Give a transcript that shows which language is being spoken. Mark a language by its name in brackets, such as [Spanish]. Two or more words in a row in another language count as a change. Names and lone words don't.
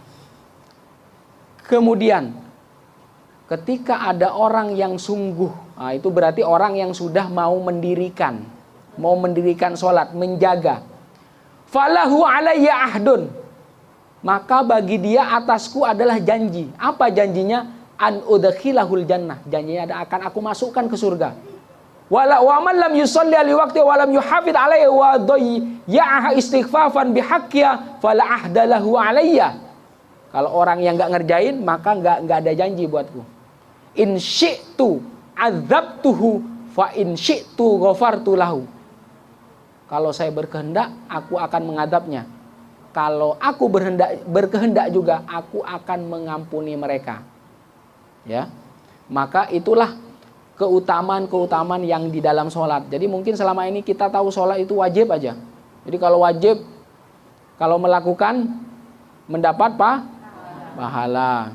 [Indonesian] Kemudian ketika ada orang yang sungguh, nah itu berarti orang yang sudah mau mendirikan sholat, menjaga. [Arabic] فله علي عهد. [Indonesian] Maka bagi dia atasku adalah janji. Apa janjinya? [Arabic] أن أدخله الجنة. [Indonesian] Janjinya akan aku masukkan ke surga. [Arabic] ومن لم يصل لوقت ولم يحافظ عليه وضيعها استخفافا بحقها فلا عهد له علي. [Indonesian] Kalau orang yang enggak ngerjain, maka enggak ada janji buatku. [Arabic] إن شئت عذبته فإن شئت غفرت له. [Indonesian] Kalau saya berkehendak, aku akan mengadabnya. Kalau aku berkehendak juga, aku akan mengampuni mereka. Ya. Maka itulah keutamaan-keutamaan yang di dalam sholat. Jadi mungkin selama ini kita tahu sholat itu wajib aja. Jadi kalau wajib, kalau melakukan mendapat pahala.